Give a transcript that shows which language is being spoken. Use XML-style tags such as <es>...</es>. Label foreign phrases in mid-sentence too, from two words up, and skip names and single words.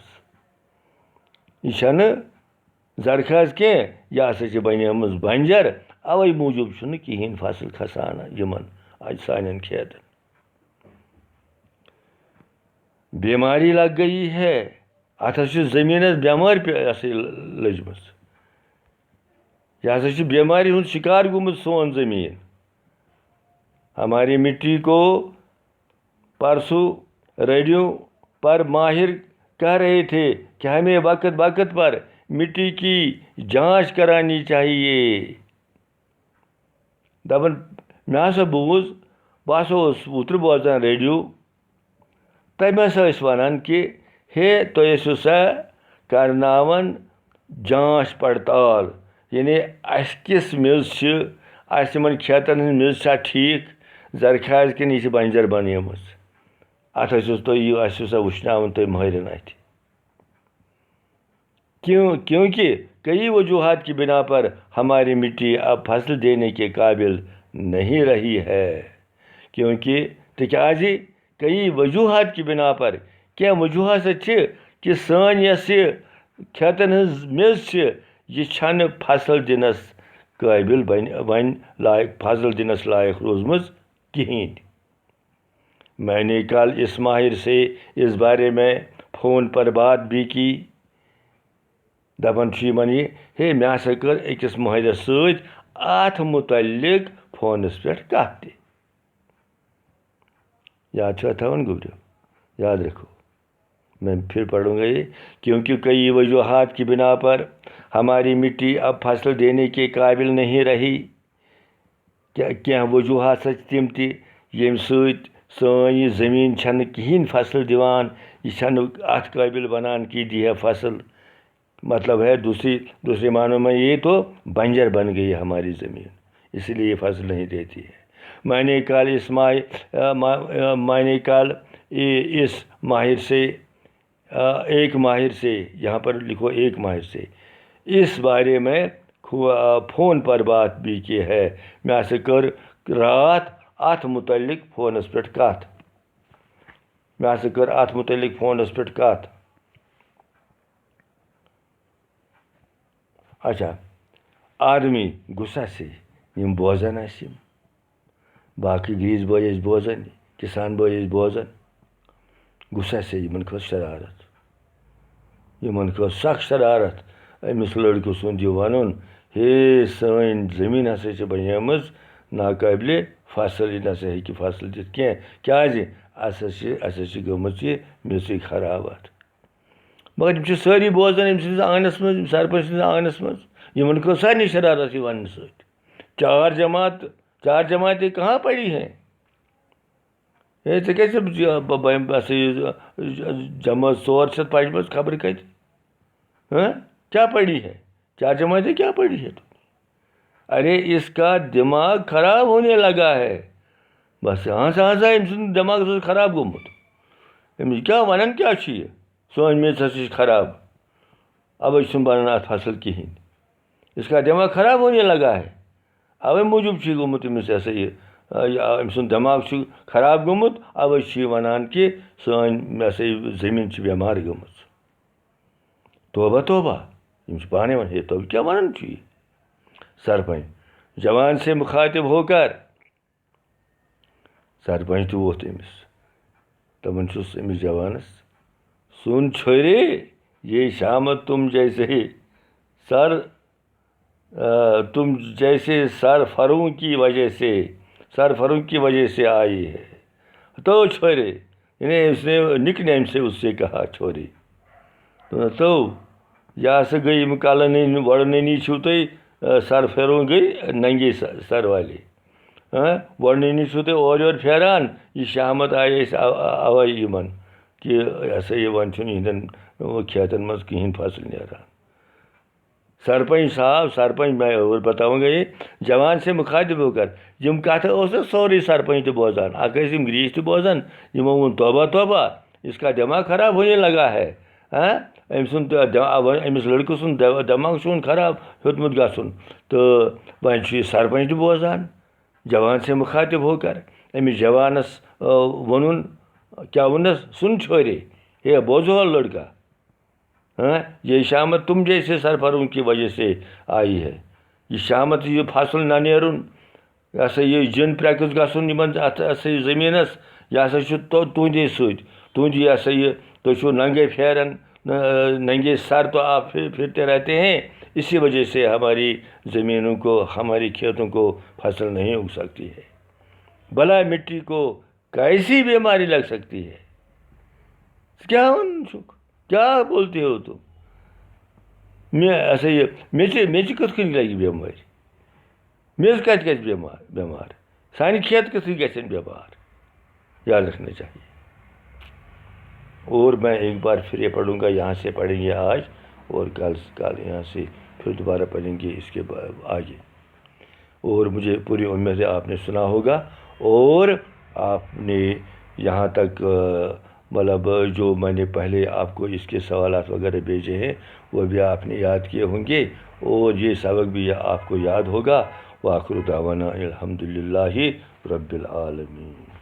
<ks>یہ چھنہٕ زرخاز کینٛہہ یہ ہسا چھِ بنیمٕژ بنجر اوے موٗجوٗب چھُنہٕ کِہیٖنۍ فصل کھسان یمن سانین کھیتن.</ks> <ur>بیماری لگ گئی ہے</ur> <ks>اتھ ہسا چھِ زٔمیٖنس بٮ۪مٲرۍ لٔجمٕژ. یہ ہسا چھِ بیماری ہُنٛد شکار گوٚمُت سون زمین.</ks> <ur>ہماری مٹی کو پرسوں ریڈیو پر ماہر کہہ رہے تھے کہ ہمیں وقت وقت پر مٹی کی جانچ کرانی چاہیے.</ur> <ks>دپان مےٚ ہسا بوٗز بہٕ ہسا اوسُس اوترٕ بوزان ریڈیو تَمہِ ہسا ٲسۍ وَنان کہ ہے تُہۍ ٲسِو سا کرناوان جانچ پڑتال یعنی اَسہِ کِژھ میٚژ چھِ اَسہِ یِمن کھیتن ہٕنٛز میٚژ چھا ٹھیٖک زرخاز کِنہٕ یہِ چھِ بنجر بنیمٕژ. اتھ ٲسِو تُہۍ یہِ ٲسِو سا وٕچھناوان تُہۍ مٲہرن اتھِ.</ks> <ur>کیونکہ کئی وجوہات کی بنا پر ہماری مٹی اب فصل دینے کے قابل نہیں رہی ہے.</ur> <ks>کیونکہ تکیازِ</ks> <ur>کئی وجوہات کی بنا پر</ur> <ks>کینٛہہ وجوہات چھِ کہ سٲنۍ یۄس یہِ کھیتن ہٕنٛز میٚژ چھِ یہ چھنہٕ فصل دِنس قٲبل وۄنۍ لایق فصل دِنس لایق روٗزمٕژ کِہیٖنۍ.</ks> <ur>میں نے کل اس ماہر سے اس بارے میں فون پر بات بھی کی.</ur> <ks>دپان چھُ یِمن یہِ ہے مےٚ ہسا کٔر أکِس مٲہرس سۭتۍ اتھ متعلق فونس پٮ۪ٹھ کتھ تہِ. یاد چھا تھاوان گوٚبرِو</ks> <ur>یاد رکھو. میں پھر پڑھوں گا یہ. کیونکہ کئی وجوہات کی بنا پر ہماری مٹی اب فصل دینے کے قابل نہیں رہی.</ur> <ks>کینٛہہ وجوہات چھِ تِم تہِ ییٚمہِ سۭتۍ سٲنۍ یہِ زٔمیٖن چھنہٕ کِہیٖنۍ فصل دِوان. یہِ چھنہٕ اتھ قٲبل بنان کہ دی ہے فصل.</ks> <ur>مطلب ہے دوسرے معنوں میں یہ تو بنجر بن گئی ہماری زمین اسی لیے یہ فصل نہیں دیتی ہے. میں نے کل اس ماہر سے ایک ماہر سے یہاں پر لکھو ایک ماہر سے اس بارے میں فون پر بات بھی کی ہے.</ur> <ks>مےٚ ہسا کٔر رات اتھ متعلق فونس پٮ۪ٹھ کتھ. مےٚ ہسا کٔر اتھ متعلق فونس پٮ۪ٹھ کتھ.</ks> <ur>اچھا آدمی غصہ سے</ur> <ks>یم بوزان آسہِ یم باقٕے گریٖس بٲے ٲسۍ بوزان کسان بٲے ٲسۍ بوزان</ks> <ur>غصہ سے</ur> <ks>یمن کھٔژ شرارت. یمن کھٔژ سخ شرارت أمِس لڑکہٕ سُنٛد یہِ وَنُن ہے سٲنۍ زٔمیٖن ہسا چھِ بنیمٕژ ناقٲبلہِ فصل یہِ نسا ہیٚکہِ فصل دِتھ کینٛہہ کیازِ اَسہِ ہسا چھِ گٔمٕژ یہِ میٚژٕے خراب اتھ. مگر یِم چھِ سٲری بوزان أمۍ سٕنٛدِس آنٛگنس منٛز سرپنچ سٕنٛدِس آنٛگنس منٛز. یمن کھٔژ سارنٕے شرارت یہِ وننہٕ سۭتۍ.</ks> <ur>چار جماعتیں کہاں پڑی ہیں.</ur> <ks>ہے ژےٚ کیٛازِ جمٲژ 400 پَجمٕژ خبر کَتہِ</ks> <ur>ہاں کیا پڑھی ہے 4 جماعتیں کیا پڑھی ہے ارے اس کا دماغ خراب ہونے لگا ہے</ur> <ks>بس ہسا أمۍ سُنٛد دٮ۪ماغ ہسا چھُ خراب گوٚمُت أمِس کیٛاہ وَنان کیٛاہ چھُ یہِ سٲنۍ میٚژ ہسا چھِ خراب اَوَے چھُنہٕ بَنان اَتھ فصل کِہیٖنۍ اس</ks> <ur>کا دٮ۪ماغ خراب ہونے لگا ہے</ur> <ks>اَوَے موٗجوٗب چھُ یہِ گوٚمُت أمِس یہِ ہسا یہِ أمۍ سُنٛد دٮ۪ماغ چھُ خراب گوٚمُت اَوَے چھُ یہِ وَنان کہِ سٲنۍ یہِ ہسا یہِ زٔمیٖن چھِ بٮ۪مار گٔمٕژ توبہ توبہ یِم چھِ پانَے وَنان ہے تو کیٛاہ وَنان چھُ یہِ</ks> <ur>سرپنچ جوان سے مخاطب ہو کر</ur> <ks>سرپنچ تہِ ووٚتھ أمِس دَپان چھُس أمِس جوانَس سُن</ks> <ur>چھورے یہ شامت تم جیسے سرفروں کی وجہ سے آئی ہے تو چھورے یعنی اس نے نک نیم سے اس سے کہا چھورے تو</ur> <ks>یہ ہسا گٔے یِم کَلہٕ گۄڈٕنی چھُو تُہۍ سرفروں گٔے</ks> <ur>ننگے سر والے</ur> <ks>گۄڈٕنی چھُو تُہۍ اورٕ یورٕ پھیران یہِ شامت آیہِ أسۍ اَوَے یِمن کہ یہِ ہسا یہِ وۄنۍ چھُنہٕ یِہنٛدٮ۪ن کھیتن منٛز کِہیٖنۍ فصل نیران</ks> <ur>سرپنچ میں اور بتاؤں گا یہ جوان سے مخاطب ہو کر</ur> <ks>یِم کَتھٕ اوس نہ سورُے سرپنچ تہِ بوزان اکھ ٲسۍ یِم گریٖس تہِ بوزان یِمو ووٚن توبہ توبہ</ks> <ur>اس کا دٮ۪ماغ خراب ہونے لگا ہے</ur> <ks>أمۍ سُنٛد أمِس لٔڑکہٕ سُنٛد دٮ۪ماغ چھُن خراب ہیوٚتمُت گژھُن تہٕ وۄنۍ چھُ یہِ سرپنچ تہِ بوزان</ks> <ur>جوان سے مخاطب ہو کر</ur> <ks>أمِس جوانَس ووٚنُن کیٛاہ ووٚننَس سُن چھورے ہے بوزو</ks> <ur>لڑکا یہ شامت تم جیسے سرفروں کی وجہ سے آئی ہے</ur> <ks>یہ شامت یہ فصل نہ نیرُن یہِ ہسا یہِ جِن پرٛٮ۪کٕس گژھُن یِمن اَتھ ہسا یہِ زٔمیٖنَس یہِ ہسا چھُ تُہنٛدے سۭتۍ تُہنٛد یہِ ہسا یہِ تُہۍ چھُو ننگے پھیران</ks> <ur>ننگے سر تو آپ پھرتے رہتے ہیں اسی وجہ سے ہماری زمینوں کو ہماری کھیتوں کو فصل نہیں اگ سکتی ہے بھلا مٹی کو کیسی بیماری لگ سکتی ہے کیا بولتے ہو تم</ur> <ks>ہسا یہِ میٚژِ کِتھ کٔنۍ لگہِ بٮ۪مٲرۍ میٚژ کَتہِ گژھِ بٮ۪مار سانہِ کھیت کِتھٕے گژھن بٮ۪مار</ks> <ur>یاد رکھنا چاہیے اور میں ایک بار پھر یہ پڑھوں گا یہاں سے پڑھیں گے آج اور کل یہاں سے پھر دوبارہ پڑھیں گے اس کے آگے اور مجھے پوری امید ہے آپ نے سنا ہوگا اور آپ نے یہاں تک مطلب جو میں نے پہلے آپ کو اس کے سوالات وغیرہ بھیجے ہیں وہ بھی آپ نے یاد کیے ہوں گے اور یہ سبق بھی آپ کو یاد ہوگا</ur> <ar>وآخر دعوانا الحمدللہ رب العالمین.</ar>